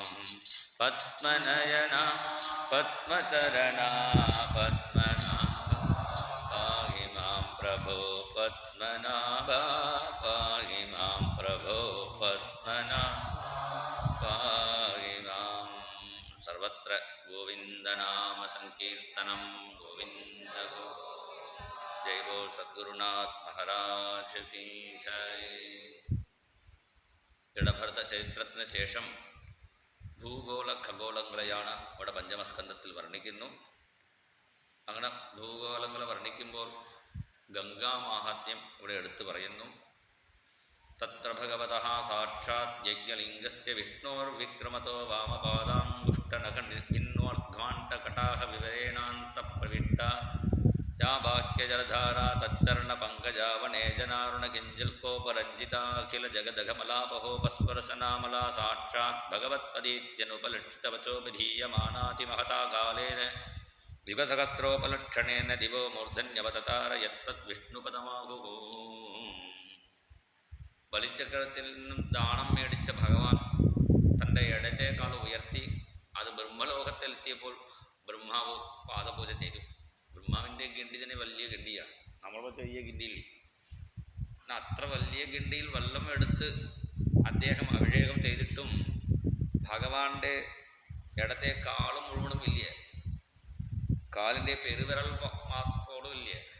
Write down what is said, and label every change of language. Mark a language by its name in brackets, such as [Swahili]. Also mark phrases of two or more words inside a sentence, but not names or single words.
[Sanskrit] पद्मनयना पद्मचरणा पद्मनाभा पाहि मां प्रभो। पद्मनाभा पाहि मां प्रभो। पद्मनाभा पाहि मां। सर्वत्र गोविन्दनाम संकीर्तनं गोविन्द गोविन्द। [Hindi] जय बोल सद्गुरुनाथ महाराज की जय. [Malayalam] ജഡഭരത ചരിത്രത്തിന് ശേഷം ഭൂഗോള ഖഗോളങ്ങളെയാണ് ഇവിടെ പഞ്ചമസ്കന്ധത്തിൽ വർണ്ണിക്കുന്നു. അങ്ങനെ ഭൂഗോളങ്ങളെ വർണ്ണിക്കുമ്പോൾ ഗംഗാമാഹാത്മ്യം ഇവിടെ എടുത്തു പറയുന്നു. [Sanskrit] തത്ര ഭഗവതഃ സാക്ഷാത് യജ്ഞലിംഗസ്യ വിഷ്ണോർവിക്രമതോ വാമപാദാംഗുഷ്ടനഖനിർഭിന്നോർധ്വാണ്ഡകടാഹ വിവരേണാന്തഃപ്രവിഷ്ട या बाह्यजलधारा तच्चरणपङ्कजावनेजनारुणकिञ्जल्कोपरञ्जिता अखिल जगदघमलापहोपस्परशनामला साक्षात् भगवत्पदीत्यनुपलक्षितवचो विधीयमानातिमहता कालेन युगसहस्रोपलक्षणेन दिवो मूर्धन्यवततार यत्तद्विष्णुपदमाहुः. [Malayalam] ബലിചക്രത്തിൽ നിന്നും ദാനം മേടിച്ച ഭഗവാൻ തൻ്റെ ഇടത്തേക്കാൾ ഉയർത്തി അത് ബ്രഹ്മലോകത്തിലെത്തിയപ്പോൾ ബ്രഹ്മാവ് പാദപൂജ ചെയ്തു. ബ്രഹ്മാവിൻ്റെ ഗിണ്ടി തന്നെ വലിയ ഗിണ്ടിയാണ്, നമ്മളിപ്പോൾ ചെറിയ ഗിണ്ടിയില്ലേ. അത്ര വലിയ ഗിണ്ടിയിൽ വെള്ളം എടുത്ത് അദ്ദേഹം അഭിഷേകം ചെയ്തിട്ടും ഭഗവാന്റെ ഇടത്തെ കാളും മുഴുവനും ഇല്ല, കാലിൻ്റെ പെരുവിരൽ പോലും ഇല്ല.